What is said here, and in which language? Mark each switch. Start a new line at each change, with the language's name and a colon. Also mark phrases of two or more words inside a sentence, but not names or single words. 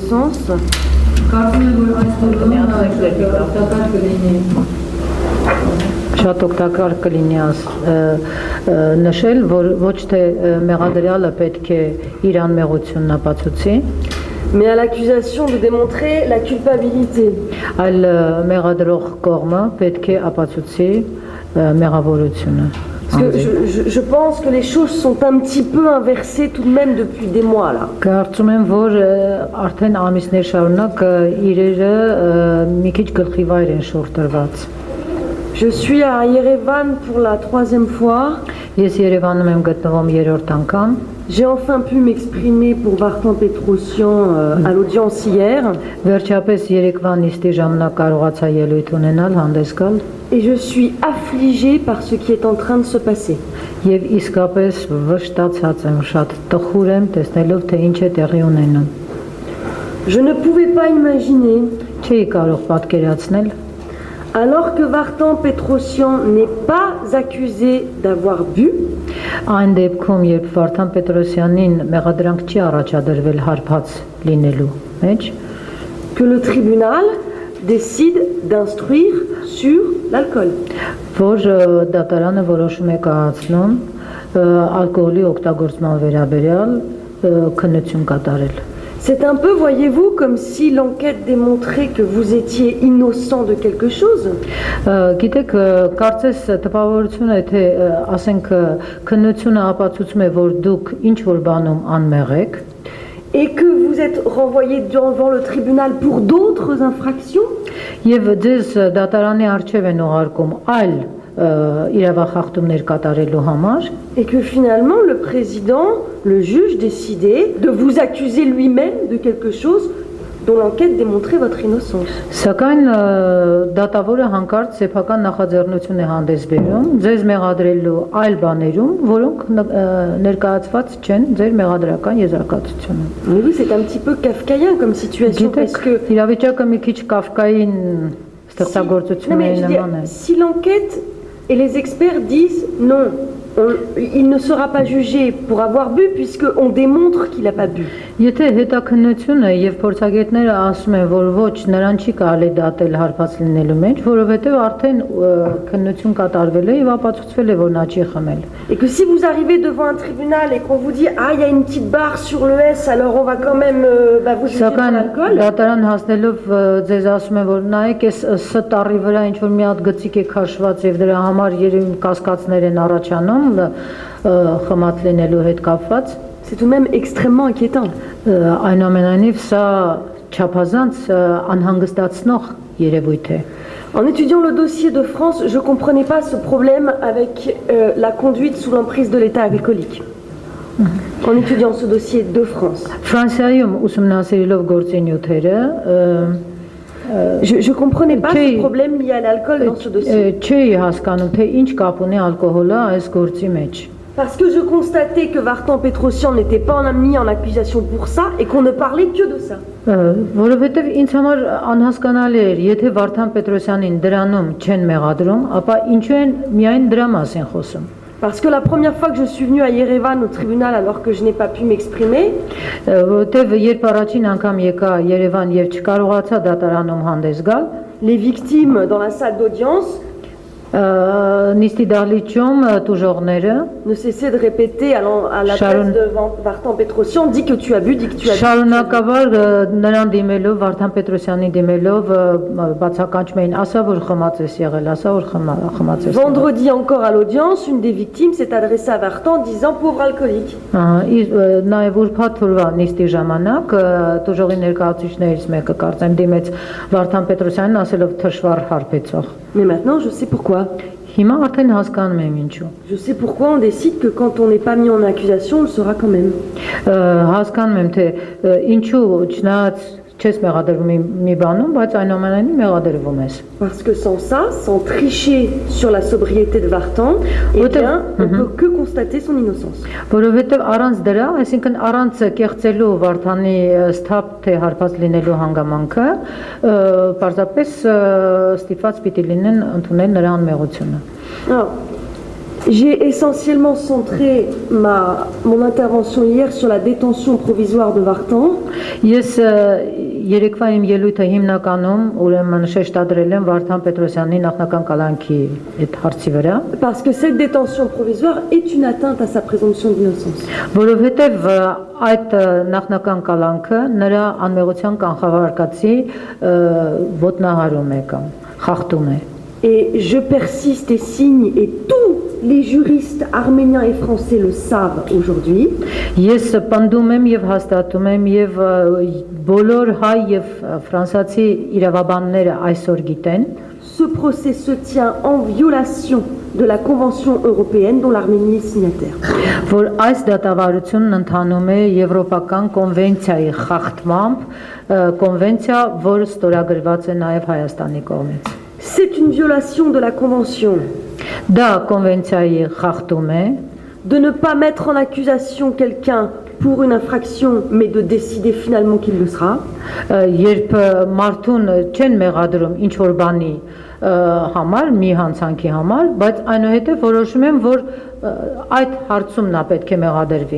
French: innocence.
Armenian: Շատ օգտակար կլինի նշել, որ ոչ թե մեղադրյալը պետք է իր անմեղությունն ապացուցի,
French: mais à l'accusation de démontrer la culpabilité.
Armenian: այլ մեղադրող կողմը պետք է ապացուցի մեղավորությունը։
French: Parce que je pense que les choses sont un petit peu inversées tout de même depuis des mois là.
Armenian: Կարծում եմ, որ արդեն ամիսներ շարունակ իրերը մի քիչ գլխիվայր են շորտրված։
French: Je suis à Yerevan pour la 3e fois.
Armenian: Ես Երևանում եմ գտնվում երրորդ անգամ։
French: J'ai enfin pu m'exprimer pour Vartan Petrosyan à l'audience hier.
Armenian: Վերջապես երեկվա նիստի ժամանակ կարողացա ելույթ ունենալ, հանդես գալ։
French: Et je suis affligée par ce qui est en train de se passer.
Armenian: Եվ իսկապես վշտացած եմ, շատ տխուր եմ տեսնելով, թե ինչ է տեղի ունենում։
French: Je ne pouvais pas imaginer,
Armenian: Չէի կարող պատկերացնել,
French: alors que Vartan Petrosyan n'est pas accusé d'avoir bu,
Armenian: այն դեպքում, երբ Վարդան Պետրոսյանին մեղադրանք չի առաջադրվել հարբած լինելու մեջ,
French: que le tribunal décide d'instruire sur l'alcool.
Armenian: որ դատարանը որոշում է կայացնում ալկոհոլի օգտագործման վերաբերյալ քննություն կատարել։
French: C'est un peu, voyez-vous, comme si l'enquête démontrait que vous étiez innocent de quelque chose.
Armenian: Գիտեք, կարծես տպավորություն է, թե ասենք քննությունը ապացուցում է, որ դուք ինչ որ բանում անմեղ եք,
French: Et que vous êtes renvoyé devant le tribunal pour d'autres infractions.
Armenian: եւ ձեզ դատարանի առջև են ուղարկում այլ իրավախախտումներ կատարելու համար,
French: Et que finalement le président, le juge décidait de vous accuser lui-même de quelque chose dont l'enquête démontrait votre innocence.
Armenian: Սակայն դատավորը հանկարծ սեփական նախաձեռնություն է հանդես բերում ձեզ մեղադրելու այլ բաներում, որոնք ներկայացված չեն ձեր մեղադրական եզրակացությունում։
French: Mais oui, c'est un petit peu kafkaïen comme situation parce que
Armenian: իրավիճակը մի քիչ կաֆկային
French: non,
Armenian: ստեղծագործությունների
French: mais je veux dire,
Armenian: նման է։
French: si l'enquête et les experts disent non, il ne sera pas jugé pour avoir bu puisqu'on démontre qu'il n'a pas bu.
Armenian: Եթե հետաքննությունը եւ փորձագետները ասում են, որ ոչ, նրան չի կարելի դատել հարբած լինելու մեջ, որովհետեւ արդեն քննություն կատարվել է եւ ապացուցվել է, որ նա չի խմել։
French: Et que si vous arrivez devant un tribunal et qu'on vous dit ah il y a une petite barre sur le S alors on va quand même vous juger pour
Armenian: Սակայն
French: l'alcool.
Armenian: դատարան հասնելով ձեզ ասում են, որ նայեք, այս Ս տառի վրա ինչ որ մի հատ գծիկ է քաշված եւ դրա համար երևի կասկածներ են առաջանում խմած լինելու հետ կապված։
French: C'est tout de même extrêmement inquiétant.
Armenian: Այնուամենայնիվ սա չափազանց անհանգստացնող երևույթ է։
French: En étudiant le dossier de France, je ne comprenais pas ce problème avec la conduite sous l'emprise de l'état alcoolique. En étudiant ce dossier de France.
Armenian: Ֆրանսիայում ուսումնասիրելով գործենյութերը
French: Je ne comprenais pas ce problème lié à l'alcool dans ce dossier.
Armenian: Չի հասկանում, թե ինչ կապ ունի ալկոհոլը այս գործի մեջ։
French: Parce que je constatais que Vartan Petrosyan n'était pas mis en accusation pour ça et qu'on ne parlait que de ça.
Armenian: Որովհետև ինձ համար անհասկանալի էր, եթե Վարդան Պետրոսյանին դրանում չեն մեղադրում, ապա ինչու են միայն դրա մասին խոսում։
French: Parce que la première fois que je suis venue à Yerevan au tribunal alors que je n'ai pas pu m'exprimer,
Armenian: որովհետև երբ առաջին անգամ եկա Երևան եւ չկարողացա դատարանում հանդես գալ,
French: les victimes dans la salle d'audience
Armenian: նիստի դահլիճում տուժողները
French: ne cessaient de répéter à l'adresse de Vartan Petrosyan, dis que tu as bu, dis que tu as bu.
Armenian: Շարունակաբար նրան դիմելով, Վարդան Պետրոսյանին դիմելով բացականչում էին, ասա որ խմած ես եղել, ասա որ խմած ես։
French: Vendredi encore à l'audience, une des victimes s'est adressée à Vartan disant pauvre alcoolique.
Armenian: Նաև ուրբաթ օրվա նիստի ժամանակ տուժողի ներկայացուցիչներից մեկը կարծեմ դիմեց Վարդան Պետրոսյանին ասելով թշվառ հարբեցող։
French: Mais maintenant je sais pourquoi.
Armenian: Հիմա արդեն հասկանում եմ ինչու։
French: Je sais pourquoi on décide que quand on n'est pas mis en accusation, on le sera quand même.
Armenian: Հասկանում եմ թե ինչու չնայած չես mեղադրվում մի բանում, բայց այնուամենայնիվ մեղադրվում ես։
French: Parce que sans ça, sans tricher sur la sobriété de Vartan, eh bien, on peut que constater son innocence.
Armenian: Որովհետև առանց դրա, այսինքն առանց կեղծելու Վարդանի սթափ թե հարբած լինելու հանգամանքը, պարզապես ստիպված պիտի լինեն ընդունել նրա անմեղությունը։
French: J'ai essentiellement centré mon intervention hier sur la détention provisoire de Vartan.
Armenian: Ես երեկվա իմ ելույթը հիմնականում ուրեմն շեշտադրել եմ Վարդան Պետրոսյանի նախնական կալանքի այդ հարցի վրա,
French: Parce que cette détention provisoire est une atteinte à sa présomption d'innocence.
Armenian: որովհետև այդ նախնական կալանքը նրա անմեղության կանխավարկածի ոտնահարում է կամ խախտում է։
French: Et je persiste et signe, et tous les juristes arméniens et français le savent aujourd'hui.
Armenian: Ես պնդում եմ եւ հաստատում եմ եւ բոլոր հայ եւ ֆրանսիացի իրավաբանները այսօր գիտեն,
French: Ce procès se tient en violation de la Convention européenne dont l'Arménie est signataire.
Armenian: որ այս դատավարությունն ընթանում է եվրոպական կոնվենցիայի խախտմամբ, կոնվենցիա, որը ստորագրված է նաեւ Հայաստանի կողմից։
French: C'est une violation de la Convention
Armenian: Դա կոնվենցիայի խախտում է,
French: de ne pas mettre en accusation quelqu'un pour une infraction, mais de décider finalement qu'il le sera.
Armenian: երբ մարդուն չեն մեղադրում ինչ որ բանի համար, մի հանցանքի համար, բայց այնուհետև որոշում են, որ այդ հարցում նա պետք է մեղադրվի։